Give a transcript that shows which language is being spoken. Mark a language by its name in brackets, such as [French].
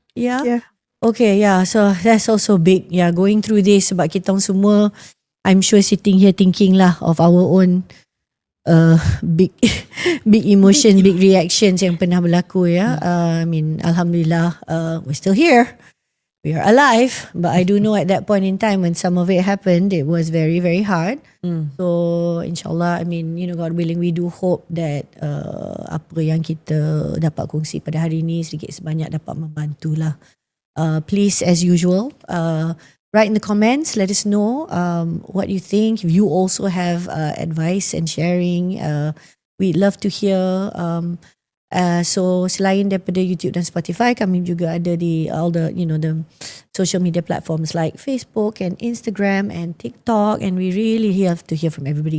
[English] Yeah? Okay, yeah. So that's also big. Yeah, going through this [Malay] sebab kita semua, [English] I'm sure sitting here thinking lah of our own big emotion, big reactions [Malay] yang pernah berlaku ya. [English] I mean, Alhamdulillah, we're still here. We are alive, but I do know at that point in time when some of it happened, it was very, very hard. So, insyaAllah, I mean, God willing, we do hope that [Malay] apa yang kita dapat kongsi pada hari ini sedikit sebanyak dapat membantulah. [English] Please, as usual, write in the comments, let us know what you think. If you also have advice and sharing, we'd love to hear. [Malay] So selain daripada YouTube dan Spotify, kami juga ada di [English] all the the social media platforms like Facebook and Instagram and TikTok, and we really have to hear from everybody.